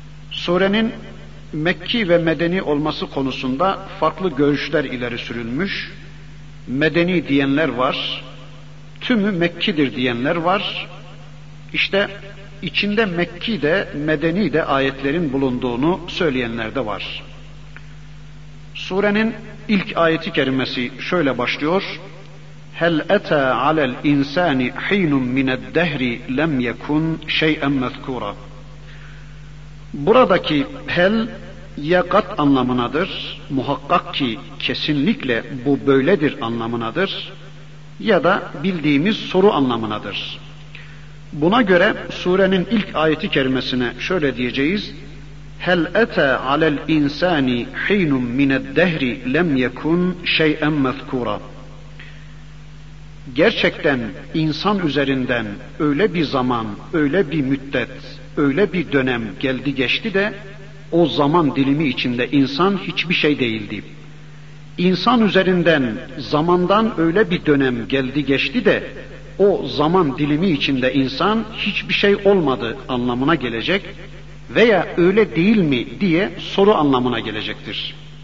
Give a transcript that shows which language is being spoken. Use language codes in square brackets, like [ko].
[tr] Surenin Mekki ve Medeni olması konusunda farklı görüşler ileri sürülmüş. Medeni diyenler var, tümü Mekki'dir diyenler var. İşte içinde Mekki de Medeni de ayetlerin bulunduğunu söyleyenler de var. Surenin ilk ayeti kerimesi şöyle başlıyor: [ar] هَلْ أَتَى عَلَى الْاِنْسَانِ حِينٌ مِنَ الدَّهْرِ لَمْ يَكُنْ شَيْئًا مَذْكُورًا. [tr] Buradaki hel, ya kat anlamınadır, muhakkak ki kesinlikle bu böyledir anlamınadır, ya da bildiğimiz soru anlamınadır. Buna göre surenin ilk ayeti kerimesine şöyle diyeceğiz: [ar] هَلْ أَتَى عَلَى الْاِنْسَانِ حِينٌ مِنَ الدَّهْرِ لَمْ يَكُنْ شَيْئًا مَذْكُورًا. [tr] Gerçekten insan üzerinden öyle bir zaman, öyle bir müddet, öyle bir dönem geldi geçti de o zaman dilimi içinde insan hiçbir şey değildi. İnsan üzerinden zamandan öyle bir dönem geldi geçti de o zaman dilimi içinde insan hiçbir şey olmadı anlamına gelecek veya öyle değil mi diye soru anlamına gelecektir.